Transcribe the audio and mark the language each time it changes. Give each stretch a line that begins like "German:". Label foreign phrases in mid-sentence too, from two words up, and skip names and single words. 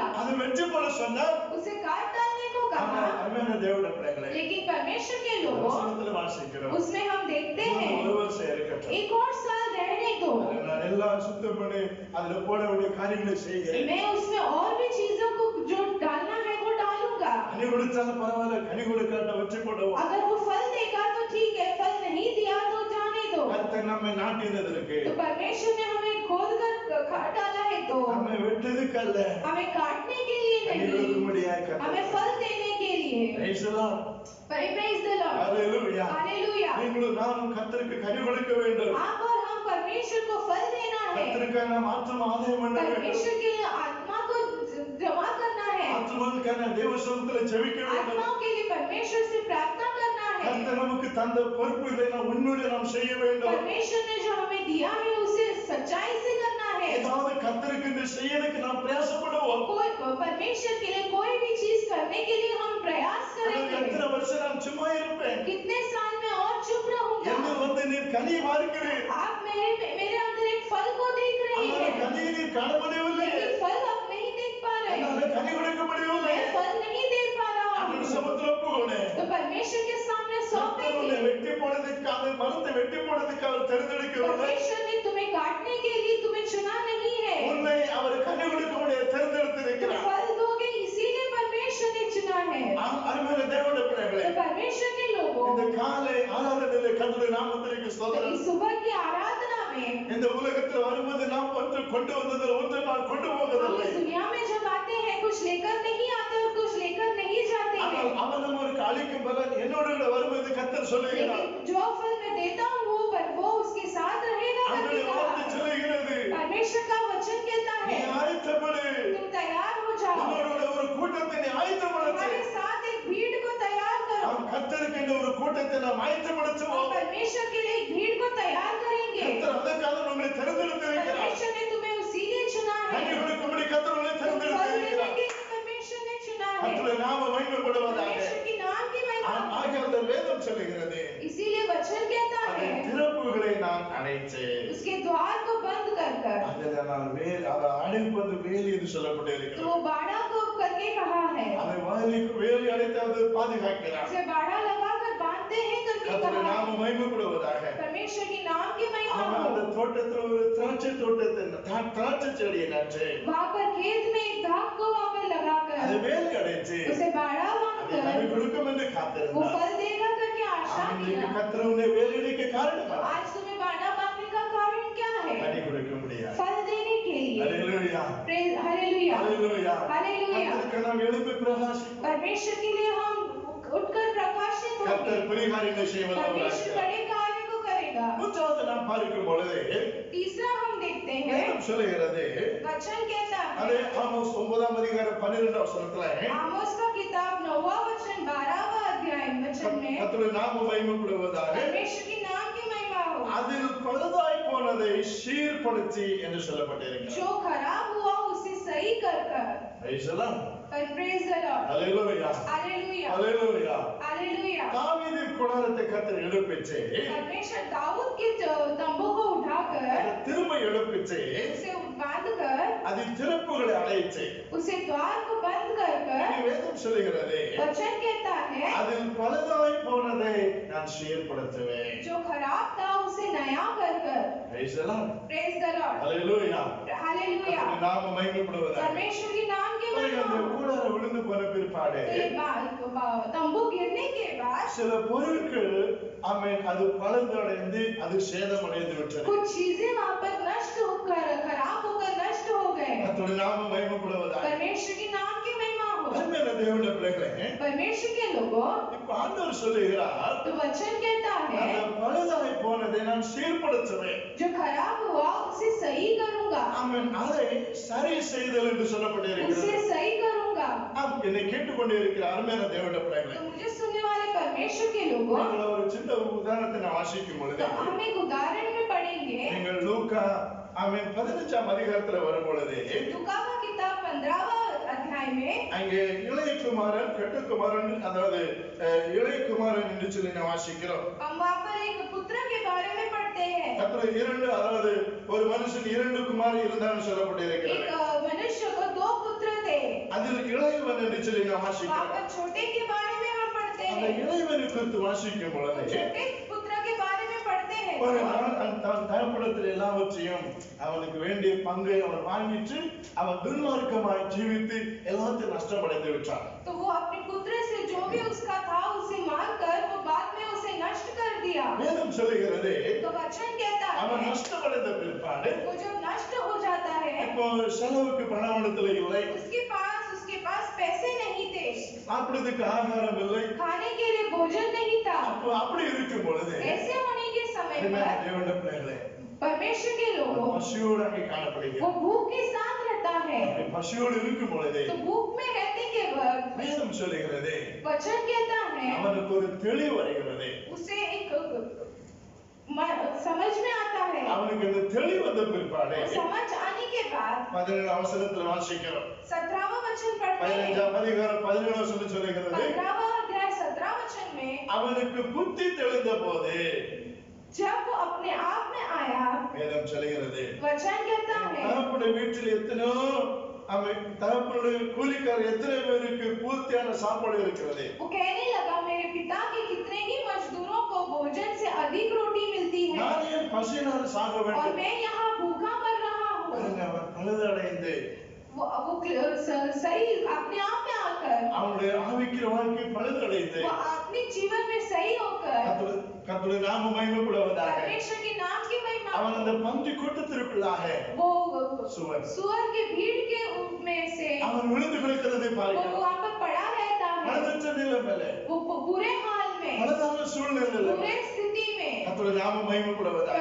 Tamil: அது வெட்டி போட சொன்னால்
Hindi: उसे काट डालने को कहा।
Tamil: அருமையான தேவனுடைய பிள்ளைகளே,
Hindi: लेकिन परमेश्वर के लोगों,
Tamil: வசனத்தில் வாசிக்கிறோம்,
Hindi: उसमें हम देखते
Tamil: இன்னும்
Hindi: हैं
Tamil: ஒரு வருஷம் இருக்கட்டும்,
Hindi: एक और साल रहने दो,
Tamil: நான் எல்லாம் சுத்தம் பண்ணி அதுல போட வேண்டிய காரியங்களை செய்கிறேன்,
Hindi: मैं उसमें और भी चीजों को जो डालना है वो डालूंगा।
Tamil: கனி கொடுத்தாலும் பரவாயில்ல, கனி கொடுக்காட்ட வச்சு போடுவோம்.
Hindi: अगर वो फल देगा तो ठीक है, फल नहीं दिया तो जाने दो।
Tamil: கர்த்தர் நம்மை நாட்டினதற்கு,
Hindi: तो परमेश्वर ने हमें खोद कर काट डाला है, तो
Tamil: நம்மை வெட்டதுக்கு அல்ல,
Hindi: हमें काटने के लिए
Tamil: கனி
Hindi: नहीं,
Tamil: கொடுக்கும்படியாக
Hindi: हमें
Tamil: கர்த்தர்.
Hindi: फल देने के लिए।
English: Praise the Lord. Praise the Lord. Hallelujah. Hallelujah.
Tamil: நீங்களும் நானும் கர்த்தருக்கு கனி கொடுக்க வேண்டும்.
Hindi: आप और हम परमेश्वर को फल देना है,
Tamil: கர்த்தருக்காக நாம் ஆத்தும ஆதாயம் பண்ண வேண்டும்.
Hindi: परमेश्वर के लिए आत्मा को जमा करना है,
Tamil: ஆத்துமனுக்காக தேவ சமூகத்தில் ஜெபிக்க வேண்டும்.
Hindi: आत्माओं के लिए परमेश्वर से प्रार्थना करना है।
Tamil: கர்த்தர் நமக்கு தந்த பொறுப்பு இதை நாம் உண்மையோடு நாம் செய்ய வேண்டும்.
Hindi: परमेश्वर ने जो हमें दिया है उसे सच्चाई से करना है।
Tamil: ஏதாவது கர்த்தருக்கு என்று செய்யறதுக்கு நாம் பிரயாசப்படுவோம்.
Hindi: कोई परमेश्वर के लिए कोई भी चीज करने के लिए हम प्रयास करेंगे।
Tamil: எத்தனை வருஷம் நான் சும்மா இருப்பேன்,
Hindi: कितने साल में और चुप रहूंगा?
Tamil: என்று நீர் கனி பார்க்கிறீர்,
Hindi: आप मेरे अंदर एक फल को देख रहे
Tamil: ஆனால்
Hindi: हैं,
Tamil: கனியை நீர் காண முடியவில்லை.
Hindi: लेकिन फल आप नहीं
Tamil: முடியவில்லை
Hindi: मैं फल नहीं दे पा रहा
Tamil: அவன்
Hindi: हूँ,
Tamil: சமத்துல ஒப்புக்கொண்டேன்
Hindi: तो परमेश्वर के सामने सौंप
Tamil: கர்த்தர் உன்னை
Hindi: देंगे।
Tamil: வெட்டி போடுறதுக்காக மரத்தை வெட்டி போடுறதுக்காக தேர்ந்தெடுக்கவில்லை
Hindi: परमेश्वर ने तुम्हें काटने के लिए तुम्हें चुना नहीं है,
Tamil: உன்னை அவர் கனி கொடுக்க முடிய
Hindi: तुम
Tamil: தேர்ந்தெடுத்திருக்கிறார்
Hindi: फल दोगे इसीलिए परमेश्वर ने चुना है।
Tamil: அருமையான தேவனுடைய பிள்ளைகளே
Hindi: तो परमेश्वर के लोगों,
Tamil: இந்த காலை ஆராதனையிலே கர்த்தருடைய நாமத்திற்கு
Hindi: तो
Tamil: ஸ்தோத்திரம்
Hindi: इस सुबह की आराधना में
Tamil: இந்த உலகத்தில் வரும்போது நாம் ஒன்று கொண்டு வந்ததில் ஒன்று நான் கொண்டு
Hindi: हम
Tamil: போவதில்லை
Hindi: इस दुनिया में जब आते हैं कुछ लेकर नहीं आते और कुछ लेकर नहीं जाते हैं,
Tamil: ஆனால் அவன் நம்மளுக்கு அளிக்கும் பலன் என்னோட கூட வருவது கர்த்தர் சொல்லுகிறார்
Hindi: लेकिन जो फल मैं देता हूँ वो उसके साथ रहेगा करके
Tamil: அவருடைய வார்த்தை
Hindi: कहा।
Tamil: சொல்லுகிறது
Hindi: परमेश्वर का वचन कहता
Tamil: நீ
Hindi: है
Tamil: ஆயத்தப்படு
Hindi: तुम तैयार हो जाओ,
Tamil: உன்னோட ஒரு கூட்டத்தை நீ ஆயத்தப்படுத்து
Hindi: तुम्हारे साथ एक भीड़ को तैयार करो।
Tamil: நாம் கர்த்தருக்கு என்ற ஒரு கூட்டத்தை நாம்
Hindi: हम
Tamil: ஆயத்தப்படுத்துவோம்
Hindi: परमेश्वर के लिए एक भीड़ को तैयार करेंगे।
Tamil: கர்த்தர் அதற்காக நம்மை தேர்ந்தெடுத்திருக்கிறார்
Hindi: परमेश्वर ने तुम्हें उसीलिए चुना है,
Tamil: கனி கொடுக்கும்படி கர்த்தர் நம்மை
Hindi: तुम फल देने
Tamil: தேர்ந்தெடுத்திருக்கிறார்
Hindi: के लिए परमेश्वर ने चुना है।
Tamil: கர்த்தருடைய நாமம் மகிமைப்படுவதாக
Hindi: परमेश्वर के नाम की महिमा,
Tamil: ஆகிய அந்த வேதம் சொல்லுகிறது
Hindi: इसीलिए वचन कहता
Tamil: அதன்
Hindi: है
Tamil: திறப்புகளை நான் அடைத்தேன்
Hindi: उसके द्वार को बंद कर कर,
Tamil: அதில் நான் அதை அடைப்பது வேலி என்று
Hindi: तो
Tamil: சொல்லப்பட்டிருக்கிறது
Hindi: वो बाड़ा को करके कहा है,
Tamil: அதை வேலி அடைத்து அது பாதுகாக்கிறார்
Hindi: उसे बाड़ा लगा कर बांधते हैं करके
Tamil: கர்த்தருடைய
Hindi: कहा
Tamil: நாமம்
Hindi: है।
Tamil: மகிமைப்படுவதாக
Hindi: परमेश्वर के नाम की महिमा
Tamil: அவன்
Hindi: हो।
Tamil: அந்த தோட்டத்தில் ஒரு திராட்சை தோட்டத்தை திராட்சை செடியை நட்டு
Hindi: वहाँ पर खेत में एक धाक को वहाँ पर
Tamil: அதை
Hindi: लगाकर
Tamil: வேலி அடைத்து
Hindi: उसे बाड़ा
Tamil: அதை கனி
Hindi: बांधकर
Tamil: கொடுக்கும் என்று
Hindi: वो
Tamil: காத்திருந்தார்
Hindi: फल देगा करके आशा
Tamil: இன்னைக்கு
Hindi: किया।
Tamil: கர்த்தர் உன்னை வேலியடிக்க காரணம்
Hindi: आज तुम्हें बाड़ा बांधने का कारण क्या है?
Tamil: கனி கொடுக்க முடியாது
Hindi: फल देने के लिए।
Tamil: அல்லேலூயா
Hindi: हालेलुया,
Tamil: அல்லேலூயா
Hindi: हालेलुया।
Tamil: கர்த்தருக்கு நாம் எழுப்பி பிரகாசிப்போம்
Hindi: परमेश्वर के लिए हम उठकर प्रकाशित होंगे।
Tamil: கர்த்தர் பெரிய காரியங்களை செய்வதாக
Hindi: परमेश्वर बड़े कार्य को करेगा।
Tamil: மூன்றாவது நாம் பார்க்கும் பொழுது
Hindi: तीसरा हम देखते हैं
Tamil: வேதம் சொல்லுகிறது
Hindi: वचन कहता
Tamil: அதே
Hindi: है,
Tamil: ஆமோஸ் 9ஆம் அதிகாரம் 12ஆம் வசனத்துல
Hindi: आमोस का किताब 9वां वचन 12वां अध्याय वचन में
Tamil: கர்த்தருடைய நாமம் மகிமைப்படுவதாக
Hindi: परमेश्वर के नाम की महिमा हो।
Tamil: அதில் பழுதாய் போனதை சீர்படுத்தி என்று சொல்லப்பட்டிருக்கிறது
Hindi: जो खराब हुआ उसे सही कर कर। ஐசலாம்
English: Praise the Lord,
Tamil: அல்லேலூயா
Hindi: हालेलुया,
Tamil: அல்லேலூயா
Hindi: हालेलुया।
Tamil: தாவீது கூடாரத்தை கர்த்தர் எழுப்பிச்சு
Hindi: परमेश्वर दाऊद के तंबू को उठाकर
Tamil: அதை திரும்ப எழுப்பிச்சு
Hindi: उसे बांध कर
Tamil: அதில் திறப்புகளை அடைச்சு
Hindi: उसे द्वार को बंद कर
Tamil: இனி வேதம் சொல்லுகிறது
Hindi: वचन कहता है
Tamil: அதில் பழுதாய் போனதை நான் சீர்படுத்துவேன்
Hindi: जो खराब था उसे नया कर कर। ஐசலாம்
English: Praise the Lord,
Tamil: அல்லேலூயா
Hindi: हालेलुया।
Tamil: கர்த்தருடைய நாமம் மகிமைப்படுவதாக
Hindi: परमेश्वर के नाम की
Tamil: பிறகு
Hindi: महिमा
Tamil: அந்த
Hindi: हो।
Tamil: கூடாரம் விழுந்து போன பிற்பாடு
Hindi: तो ये तंबू गिरने के बाद
Tamil: சில பொருட்கள் ஆமென் அது பழுதடைந்து அது சேதமடைந்து விட்டது
Hindi: कुछ चीजें वहां पर नष्ट होकर खराब होकर नष्ट हो गए।
Tamil: கர்த்தருடைய நாமம் மகிமைப்படுவதாக
Hindi: परमेश्वर के नाम की महिमा हो।
Tamil: அருமையான தேவனுடைய பிள்ளைகளே
Hindi: परमेश्वर के लोगों,
Tamil: இப்ப ஆண்டவர் சொல்லுகிறார்
Hindi: तो वचन कहता है
Tamil: அந்த பழுதாய் போனதை நான் சீர்படுத்துவேன்
Hindi: जो खराब हुआ उसे सही करूंगा,
Tamil: ஆமென் அதை சரி செய்தல் என்று
Hindi: उसे
Tamil: சொல்லப்பட்டிருக்கிறது
Hindi: सही करूंगा।
Tamil: ஆம் என்னை கேட்டுக்கொண்டே இருக்கிற அருமையான தேவனுடைய பிள்ளைகளே
Hindi: तो मुझे सुनने वाले परमेश्वर के लोगों,
Tamil: நீங்கள் ஒரு சின்ன உதாரணத்தை நான் வாசிக்கும் பொழுது
Hindi: तो हम एक उदाहरण में पढ़ेंगे।
Tamil: நீங்கள் லூக்கா ஆமென் 15ஆம் அதிகாரத்துல வரும் பொழுது
Hindi: लूका का किताब 15वां अध्याय में
Tamil: அங்கே இளையகுமாரன் கெட்டுக்குமாரன் அதாவது இளையகுமாரன் என்று சொல்லி நான் வாசிக்கிறோம்
Hindi: हम वहाँ पर एक पुत्र के बारे में पढ़ते हैं।
Tamil: அப்புறம் இரண்டு அதாவது ஒரு மனுஷன் இரண்டு குமாரி இருந்தான்னு சொல்லப்பட்டிருக்கிறது
Hindi: एक मनुष्य को 2 पुत्र थे।
Tamil: அதில் இளையவன் என்று சொல்லி நான்
Hindi: वहाँ
Tamil: வாசிக்கிறோம்
Hindi: पर छोटे के बारे में हम पढ़ते
Tamil: அந்த
Hindi: हैं।
Tamil: இளையவனை குறித்து வாசிக்கும் பொழுது
Hindi: छोटे पुत्र के बारे में पढ़ते हैं।
Tamil: ஒரு நாள் தன் தகப்படத்தில் எல்லாவற்றையும் அவனுக்கு வேண்டிய பங்கை அவன் வாங்கிட்டு அவன் துன்மார்க்கமாய் ஜீவித்து எல்லாத்தையும் நஷ்டமடைந்து விட்டான்
Hindi: तो वो अपने पुत्र से जो भी उसका था उसे मांगकर वो बाद में उसे नष्ट कर दिया।
Tamil: வேதம் சொல்லுகிறது
Hindi: तो वचन कहता
Tamil: அவன்
Hindi: है
Tamil: நஷ்டமடைந்த பிற்பாடு
Hindi: वो जब नष्ट हो जाता है
Tamil: இப்போ செலவுக்கு பணவனத்துல இல்லை
Hindi: उसके पास पैसे नहीं थे,
Tamil: சாப்பிடுறதுக்கு ஆகாரம் இல்லை
Hindi: खाने के लिए भोजन नहीं था।
Tamil: அப்போ அப்படி இருக்கும் பொழுது
Hindi: ऐसे होने के समय
Tamil: அருமையான
Hindi: पर
Tamil: தேவனுடைய பிள்ளைகளே
Hindi: परमेश्वर के लोगों
Tamil: பசியோடு அங்கே
Hindi: वो
Tamil: காணப்படுகிறது
Hindi: भूख के साथ रहता है।
Tamil: அப்படி பசியோடு இருக்கும் பொழுது
Hindi: तो भूख में रहने के वक्त
Tamil: வேதம் சொல்லுகிறது
Hindi: वचन कहता है
Tamil: அவனுக்கு ஒரு தெளிவு வருகிறது
Hindi: उसे एक समझ में आता है।
Tamil: அவனுக்கு இந்த தெளிவு வந்த பிற்பாடு
Hindi: वो समझ आने के बाद
Tamil: 17 அவசரத்துல வாசிக்கிறோம்
Hindi: 17वां वचन पढ़ते हैं।
Tamil: 15ஆம் அதிகாரம் 17 வசனம் சொல்லுகிறது
Hindi: 15वां अध्याय 17 वचन में
Tamil: அவனுக்கு புத்தி தெளிந்த போது
Hindi: जब वो अपने आप में आया,
Tamil: வேதம் சொல்லுகிறது
Hindi: वचन कहता है
Tamil: தகப்பனுடைய வீட்டில் எத்தனையோ அவன் தகப்பனுடைய கூலிக்கார எத்தனை பேருக்கு பூர்த்தியான சாப்பாடு இருக்கிறது?
Hindi: वो कहने लगा मेरे पिता के कितने ही मजदूरों को भोजन से अधिक रोटी मिलती है
Tamil: நான் ஏன் பசியினால் சாக
Hindi: और
Tamil: வேண்டும்?
Hindi: मैं यहाँ भूखा मर रहा हूँ।
Tamil: பாருங்க, அவன் பழுதடைந்து
Hindi: वो सही अपने आप में आकर
Tamil: அவனுடைய ஆவிக்கிற வாழ்க்கை பழுதடைந்து
Hindi: वो आत्मिक जीवन में सही होकर
Tamil: கர்த்தருடைய நாமம் மகிமைப்படுவதாக.
Hindi: परमेश्वर के नाम की महिमा
Tamil: அவன் அந்த பன்றி கூட்டத்திற்குள்ளாக
Hindi: वो सुअर के भीड़ के में से
Tamil: அவன் விழுந்து கிடக்கிறதை
Hindi: वो
Tamil: பார்க்கிறோம்.
Hindi: वहाँ पर पड़ा रहता है
Tamil: பழுதற்ற நிலைமையிலே,
Hindi: वो बुरे हाल में
Tamil: பழுதான சூழ்நிலையிலே
Hindi: बुरे स्थिति में
Tamil: கர்த்தருடைய நாமம் மகிமைப்படுவதாக.